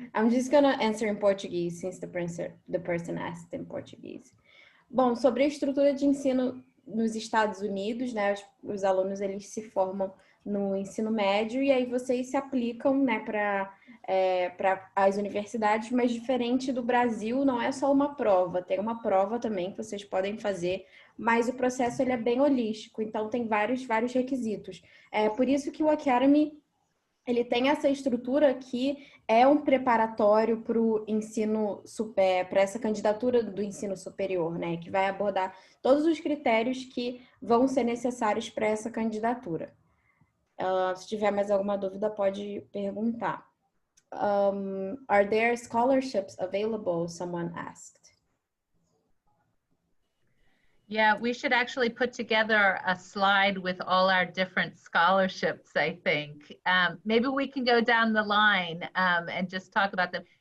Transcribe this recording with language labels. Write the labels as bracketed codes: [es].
[en] I'm just gonna answer in Portuguese since the person asked in Portuguese. [pt] Bom, sobre a estrutura de ensino nos Estados Unidos, né? Os alunos eles se formam no ensino médio e aí vocês se aplicam, né, para as universidades, mas diferente do Brasil, não é só uma prova, tem uma prova também que vocês podem fazer, mas o processo ele é bem holístico, então tem vários requisitos. É por isso que o Academy ele tem essa estrutura que é um preparatório para o ensino, para essa candidatura do ensino superior, né? Que vai abordar todos os critérios que vão ser necessários para essa candidatura. Se tiver mais alguma dúvida, pode perguntar. [en] Are there scholarships available? Someone asked. Yeah, we should actually put together a slide with all our different scholarships, I think. Maybe we can go down the line and just talk about them.